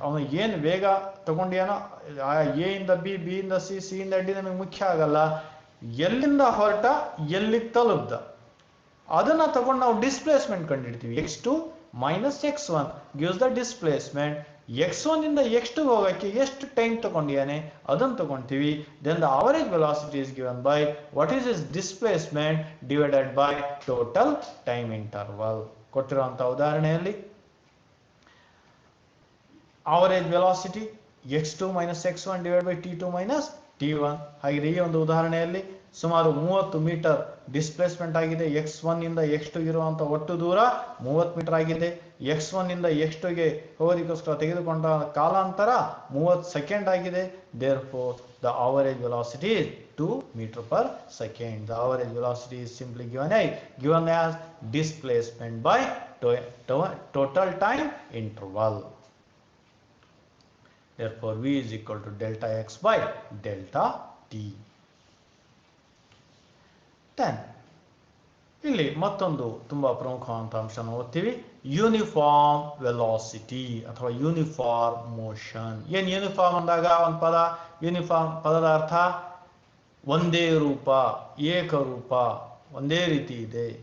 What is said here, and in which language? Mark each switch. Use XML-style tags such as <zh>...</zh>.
<kn>ಅವನು ಏನು ವೇಗ ತಗೊಂಡಿಯಾನೋ ಎ ಇಂದ ಬಿ, ಬಿ ಇಂದ ಸಿ, ಸಿ ಇಂದ ಡಿ ನಮಗೆ ಮುಖ್ಯ ಆಗಲ್ಲ. ಎಲ್ಲಿಂದ ಹೊರಟ ಎಲ್ಲಿಗೆ ತಲುಪ್ದ ಅದನ್ನ ತಗೊಂಡು ನಾವು displacement ಕಂಡುಹಿಡ್ತೀವಿ.</kn> <en>x2 minus x1 gives the displacement.</en> <kn>x1 ಇಂದ x2 ಹೋಗಕ್ಕೆ ಎಷ್ಟು ಟೈಮ್ ತಗೊಂಡಿಯಾನೆ ಅದನ್ನು ತಗೊಂತೀವಿ.</kn> <en>then the average velocity is given by what is his displacement divided by total time interval.</en> <kn>ಕೊಟ್ಟಿರುವಂತ ಉದಾಹರಣೆಯಲ್ಲಿ</kn> <en>average velocity x2 minus x1 divided by t2 minus t1.</en> <kn>ಹಾಗೆ ಈ ಒಂದು ಉದಾಹರಣೆಯಲ್ಲಿ ಸುಮಾರು 30 ಮೀಟರ್ ಡಿಸ್ಪ್ಲೇಸ್ಮೆಂಟ್ ಆಗಿದೆ. x1 ಇಂದ x2 ಇರುವಂತ ಒಟ್ಟು ದೂರ 30 ಮೀಟರ್ ಆಗಿದೆ. x1 ಇಂದ x2ಗೆ ಹೋಗೋದಕ್ಕೋಸ್ಕರ ತೆಗೆದುಕೊಂಡ ಕಾಲಾಂತರ 30 ಸೆಕೆಂಡ್ ಆಗಿದೆ.</kn> <en>therefore the average velocity is 2 meter per second. The average velocity is simply given as displacement by total time interval. Therefore v is equal to delta x by delta t.</en> <kn>then ಇಲ್ಲಿ ಮತ್ತೊಂದು ತುಂಬಾ ಪ್ರಮುಖವಾದಂತಹ ಅಂಶನ ಓದ್ತೀವಿ, uniform velocity ಅಥವಾ uniform motion. ಏನ್ uniform ಅಂದಾಗ ಒಂದು ಪದ, ಯೂನಿಫಾರ್ಮ್ ಪದದ ಅರ್ಥ ಒಂದೇ ರೂಪ, ಏಕರೂಪ, ಒಂದೇ ರೀತಿ ಇದೆ.</kn>